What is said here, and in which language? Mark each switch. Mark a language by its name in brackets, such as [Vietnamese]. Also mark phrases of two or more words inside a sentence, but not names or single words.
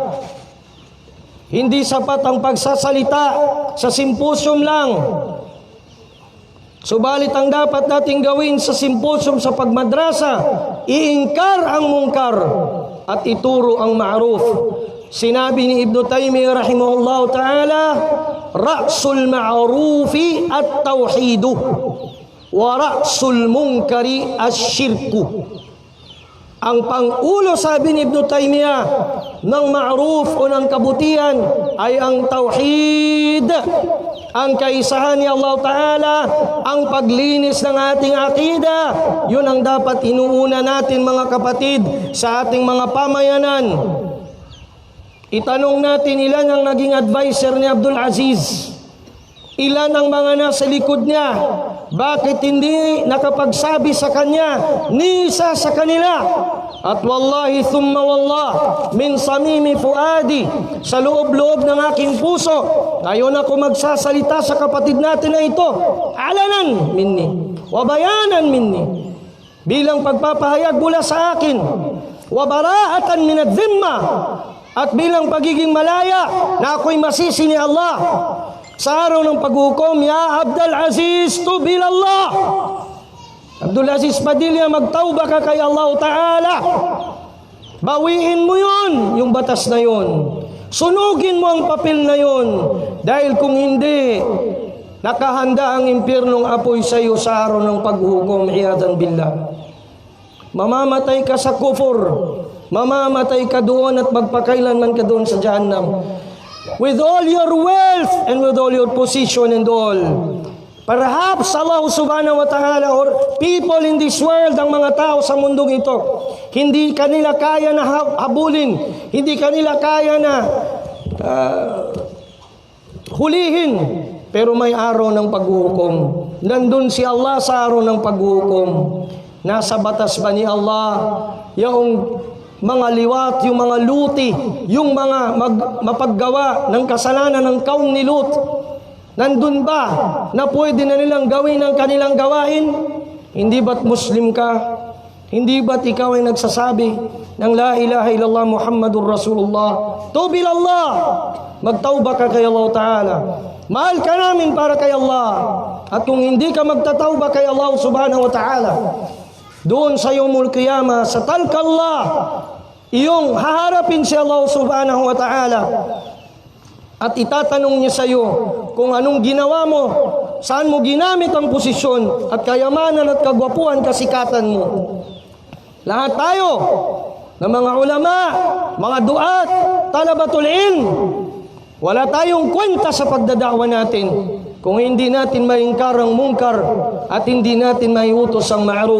[Filipino] Hindi sapat ang pagsasalita sa simposium lang. Subalit ang dapat nating gawin sa simposium sa pagmadrasa, iingkar ang mungkar at ituro ang ma'ruf. Sinabi ni [Arabic] Ibn Taymiyyah رحمه الله تعالى رأس المعروف التوحيد ورأس المنكر الشرك. [Filipino] Ang pangulo, sabi ni Ibn Taymiyyah, ng ma'ruf o ng kabutihan ay ang tauhid, ang kaisahan ni Allah Ta'ala, ang paglinis ng ating akida. Yun ang dapat inuuna natin, mga kapatid, sa ating mga pamayanan. Itanong natin, ilan ang naging advisor ni Abdul Aziz? Ilan ang mga nasa likod niya? Bakit hindi nakapagsabi sa kanya ni isa sa kanila? [Arabic] At والله ثم والله من صميم فؤادي, [Filipino] sa loob-loob ng aking puso, ngayon ako magsasalita sa kapatid natin na ito, [Arabic] إعلانا مني وبيانا مني, [Filipino] bilang pagpapahayag mula sa akin, [Arabic] وبراءة من الذمة, [Filipino] at bilang pagiging malaya na ako'y masisi ni Allah sa araw ng paghukom. Ya Abdul Aziz, [Arabic] تب إلى الله. [Filipino] Abdul Aziz Padilla, magtauba ka kay Allah Ta'ala. Bawiin mo yun, yung batas na yun. Sunugin mo ang papel na yun. Dahil kung hindi, nakahanda ang impyernong apoy sa iyo sa araw ng paghukom. [Arabic] عياذا بالله. [Filipino] Mamamatay ka sa kufur. Mamamatay ka doon at magpakailanman ka doon sa Jahannam. [English] With all your wealth and with all your position and all. Perhaps Allah [Arabic] سبحانه وتعالى [English] or people in this world, [Filipino] ang mga tao sa mundong ito, hindi kanila kaya na habulin, hindi kanila kaya na hulihin. Pero may araw ng paghukom. Nandun si Allah sa araw ng paghukom. Nasa batas ba ni Allah yung mga liwat, yung mga luti, yung mga mapaggawa ng kasalanan ng kaum ni Lut? Nandun ba na pwede na nilang gawin ang kanilang gawain? Hindi ba't Muslim ka? Hindi ba't ikaw ay nagsasabi ng [Arabic] لا إله إلا الله محمد رسول الله? تب إلى الله, [Filipino] magtauba ka kay Allah Ta'ala. Mahal ka namin para kay Allah. At kung hindi ka magtatauba kay Allah [Arabic] سبحانه وتعالى, [Filipino] Doon sa [Arabic] يوم القيامة, [Filipino] sa Talqallah, iyong haharapin si Allah [Arabic] سبحانه وتعالى [Filipino] at itatanong niya sa iyo kung anong ginawa mo, saan mo ginamit ang posisyon at kayamanan at kagwapuhan, kasikatan mo. Lahat tayo ng mga ulama, mga duat, [Arabic] طلبة العلم, [Filipino] wala tayong kwenta sa pagdadakwa natin kung hindi natin maingkar ang mungkar at hindi natin maiutos ang ma'ruf.